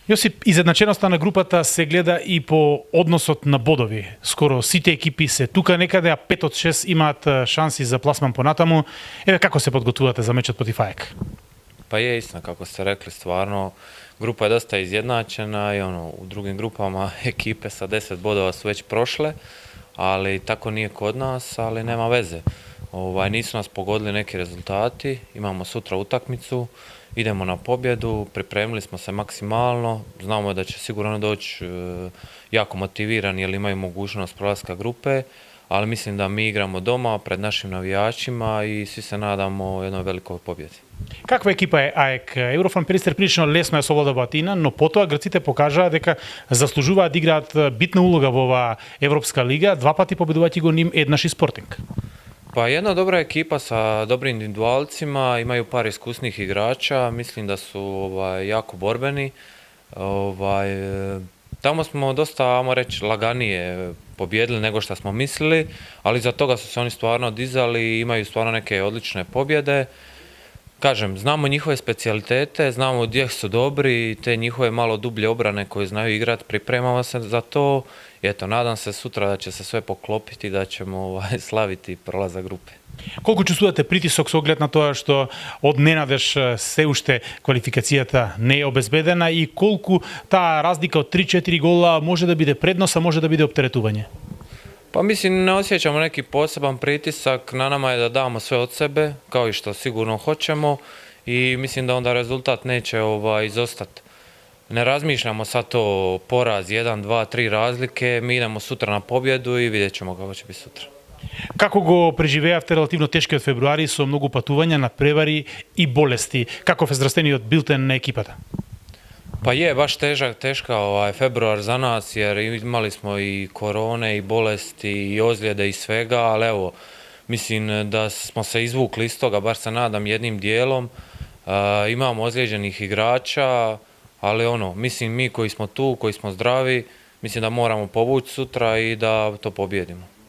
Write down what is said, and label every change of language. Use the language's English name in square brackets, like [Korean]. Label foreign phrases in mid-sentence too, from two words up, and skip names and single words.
[Macedonian] Јосип, изедначеноста на групата се гледа и по односот на бодови. Скоро сите екипи се тука некаде, а 5 од 6 имаат шанси за пласман понатаму. Еве како се подготувате за мечот против АЕK? [Croatian] Pa je istina, kako ste rekli, stvarno, grupa je dosta izjednačena i u drugim grupama ekipe sa 10 bodova su već prošle, ali tako nije kod nas, ali nema veze. Nisu nas pogodili neki rezultati, imamo sutra utakmicu, idemo na pobjedu, pripremili smo se maksimalno, znamo da će sigurno doći jako motivirani jer imaju mogućnost prolaska grupe, ali mislim da mi igramo doma pred našim navijačima i svi se nadamo jednoj velikoj pobjedi. [Macedonian] Каква екипа е АЕК? Еврофан Перистер прилично лесно ја совлада Атина, но потоа грците покажаа дека заслужуваат да играат битна улога во оваа Европска лига, два пати победувајќи го ним еднаш и Спортинг. [Croatian] Pa jedna dobra ekipa sa dobrim individualcima, imaju par iskusnih igrača, mislim da su jako borbeni. Tamo smo dosta, ajmo reći, laganije pobjedili nego što smo mislili, ali za toga su se oni stvarno dizali i imaju stvarno neke odlične pobjede. Kažem, znamo njihove specijalitete, znamo gdje su dobri, te njihove malo dublje obrane koje znaju igrati, pripremamo se za to. I eto, nadam se sutra da će se sve poklopiti, da ćemo slaviti prolazak grupe. [Macedonian] Колку чувствувате притисок со оглед на тоа што од ненадеж се уште квалификацијата не е обезбедена и колку таа разлика од 3-4 гола може да биде предност, а може да биде оптеретување? [Croatian] Pa mislim, ne osjećamo neki poseban pritisak, na nama je da damo sve od sebe, kao i što sigurno hoćemo i mislim da onda rezultat neće izostati. Ne razmišljamo sad to poraz, 1, 2, 3 razlike, mi idemo sutra na pobjedu i vidjet ćemo kako će biti sutra. [Macedonian] Како го преживеавте релативно тешкиот февруари со многу патувања на превари и болести? Каков е здравствениот билтен на екипата? [Croatian] Pa je, baš teška februar za nas jer imali smo i korone i bolesti i ozljede i svega, ali evo, mislim da smo se izvukli iz toga, bar se nadam jednim dijelom. Imamo ozlijeđenih igrača, ali mislim mi koji smo tu, koji smo zdravi, mislim da moramo povući sutra i da to pobjedimo.